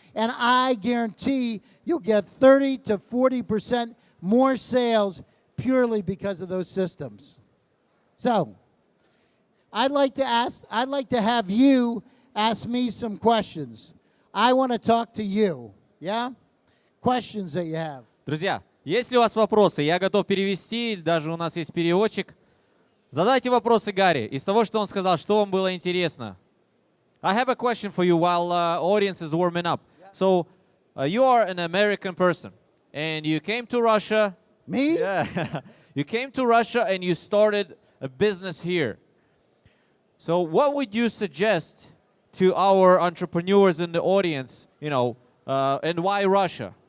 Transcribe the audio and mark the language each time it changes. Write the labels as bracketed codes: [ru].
[en] And I guarantee you'll get 30 to 40% more sales purely because of those systems. So, I'd like to have you ask me some questions. I want to talk to you. Yeah? Questions that you have. [ru] Друзья, есть ли у вас вопросы? Я готов перевести, даже у нас есть переводчик. Задайте вопросы Гарри. Из того, что он сказал, что вам было интересно. [en] I have a question for you while audience is warming up. Yeah. So, you are an American person, and you came to Russia. Me? Yeah. You came to Russia and you started a business here. So, what would you suggest to our entrepreneurs in the audience, and why Russia?